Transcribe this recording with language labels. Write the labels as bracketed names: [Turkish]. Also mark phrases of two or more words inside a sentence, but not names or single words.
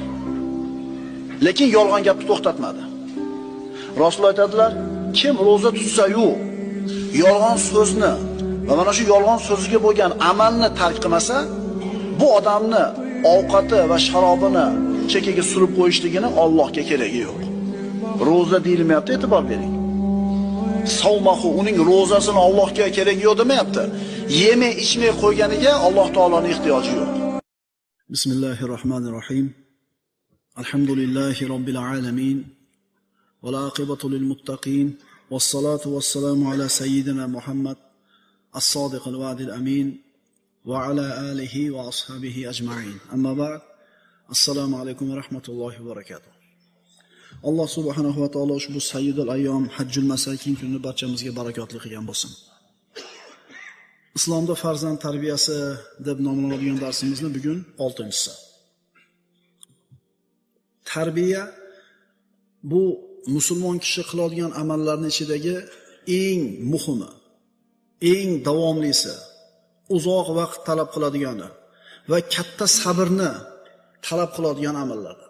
[Uzbek] Lekin yolg'on gapni to'xtatmadi. Rasululloh aytadilar, kim ro'za tutsa-yu, yolg'on so'zni va mana shu yolg'on so'ziga bo'lgan amalni tark qilmasa, bu odamni ovqati va sharobini chekkaga surib qo'yishligini Allohga keragi yo'q. Ro'za deyilmayapti, e'tibor bering. Savmahu, uning ro'zasini Allohga keragi yo'q demayapti. Yemay ichmay qo'yganiga Alloh taoloning ehtiyoji yo'q. [Arabic] Bismillahirrohmanirrohim. الحمد لله رب العالمين. والعاقبة للمتقين والصلاة والسلام على سيدنا محمد الصادق الوعد الأمين وعلى آله وأصحابه أجمعين. أما بعد. السلام عليكم ورحمة الله وبركاته. [Uzbek] Alloh [Arabic] سبحانه وتعالى [Uzbek] ushbu [Arabic] سيد الأيام حج المساكين [Uzbek] kunini barchamizga barakotli qilgan bo'lsin. Islomda farzand tarbiyasi deb nomlanadigan darsimizni bugun 6-si. Tarbiya bu musulmon kishi qiladigan amallarning ichidagi eng muhimi, eng davomlisi, uzoq vaqt talab qiladigani va katta sabrni talab qiladigan amallardir.